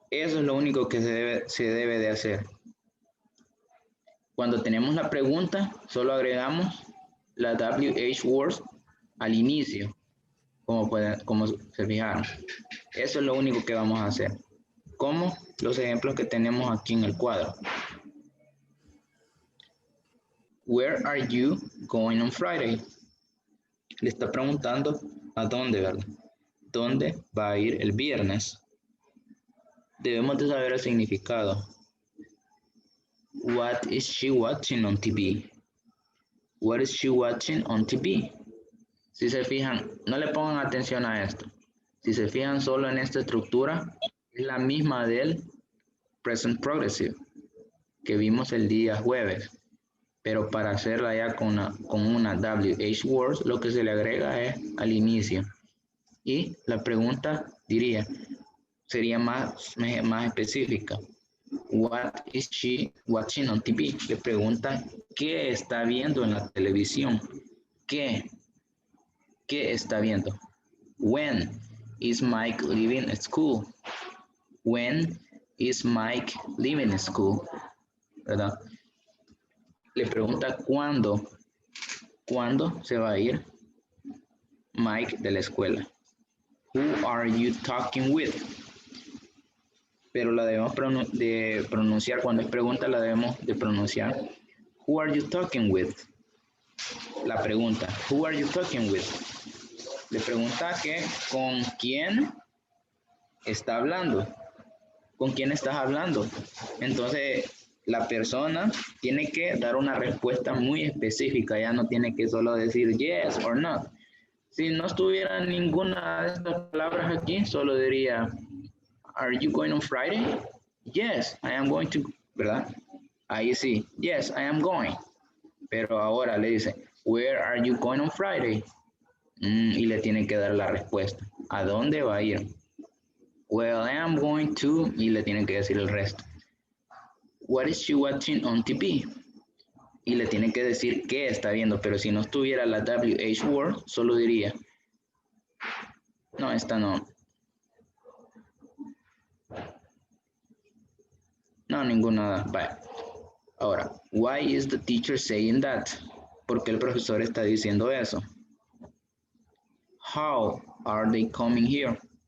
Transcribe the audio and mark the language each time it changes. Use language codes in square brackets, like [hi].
[es] Eso es lo único que se debe de hacer. Cuando tenemos la pregunta, solo agregamos la WH words al inicio, como se fijaron. Eso es lo único que vamos a hacer. Como los ejemplos que tenemos aquí en el cuadro. [en] Where are you going on Friday? [es] Le está preguntando a dónde, ¿verdad? ¿Dónde va a ir el viernes? Debemos de saber el significado. [en] What is she watching on TV? What is she watching on TV? [es] Si se fijan, no le pongan atención a esto. Si se fijan solo en esta estructura, es la misma del present progressive que vimos el día jueves. Pero para hacerla ya con una WH words, lo que se le agrega es al inicio. Y la pregunta sería más específica. [en] What is she watching on TV? [es] Le preguntan qué está viendo en la televisión. ¿Qué está viendo? [en] When is Mike leaving school? When is Mike leaving school? [es] ¿Verdad? Le pregunta cuándo se va a ir Mike de la escuela. [en] Who are you talking with? [es] Pero la debemos de pronunciar, cuando es pregunta la debemos de pronunciar. [en] Who are you talking with? [es] La pregunta, [en] who are you talking with? [es] Le pregunta que con quién está hablando. ¿Con quién estás hablando? Entonces, la persona tiene que dar una respuesta muy específica, ya no tiene que solo decir [en] yes or not. [es] Si no estuviera ninguna de estas palabras aquí, solo diría, [en] are you going on Friday? Yes, I am going to, [es] ¿verdad? Ahí sí, [en] yes, I am going. [es] Pero ahora le dice, [en] where are you going on Friday? [es] Y le tiene que dar la respuesta. ¿A dónde va a ir? [en] Well, I am going to, [es] y le tiene que decir el resto. [en] What is she watching on TV? [es] Y le tiene que decir qué está viendo, pero si no estuviera la WH word, solo diría, no, esta no. No, ninguna. Vale. Ahora, [en] why is the teacher saying that? [es] ¿Por qué el profesor está diciendo eso? [en] How are they coming here?